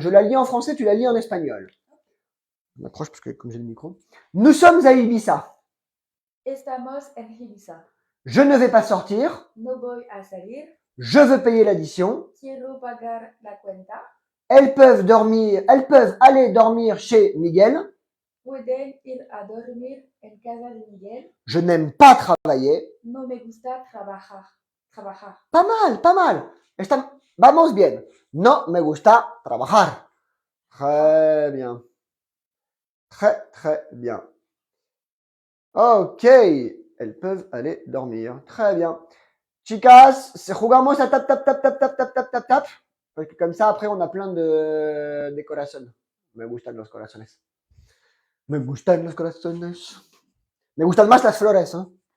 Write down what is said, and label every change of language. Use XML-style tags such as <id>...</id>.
<fr>Je la lis en français, tu la lis en espagnol. Je m'accroche parce que comme j'ai le micro. Nous sommes à Ibiza.</fr> <es>Estamos en Ibiza.</es> <fr>Je ne vais pas sortir.</fr> <es>No voy a salir.</es> <fr>Je veux payer l'addition.</fr> <es>Quiero pagar la cuenta.</es> <fr>Elles peuvent aller dormir chez Miguel.</fr> <es>Pueden ir a dormir en casa de Miguel.</es> <fr>Je n'aime pas travailler.</fr> <es>No me gusta trabajar.</es> <fr>Pas mal, pas mal.</fr> <es>Vamos bien. No me gusta trabajar.</es> <fr>Très bien. Très, très bien. Ok. Elles peuvent aller dormir. Très bien.</fr> <es>Chicas, jugamos a tap, tap, tap, tap, tap, tap, tap, tap, tap.</es> <fr>Parce que comme ça, après, on a plein de corazones.</fr> <es>Me gustan los corazones. Me gustan los corazones. Me gustan más las flores, hein.</es>